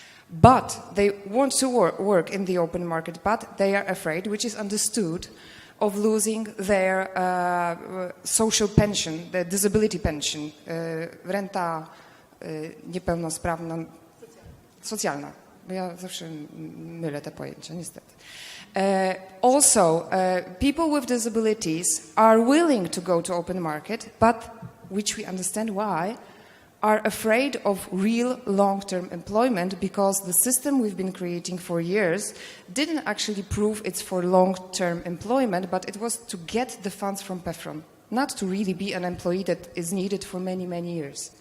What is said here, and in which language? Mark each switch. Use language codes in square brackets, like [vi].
[en] But they want to work in the open market, but they are afraid, which is understood, of losing their social pension, the disability pension, [pl] renta niepełnosprawna, socjalna. Ja zawsze mylę te pojęcia, niestety. [en] Also, people with disabilities are willing to go to open market, but, which we understand why, are afraid of real long-term employment because the system we've been creating for years didn't actually prove it's for long-term employment, but it was to get the funds from PEFRON, not to really be an employee that is needed for many, many years.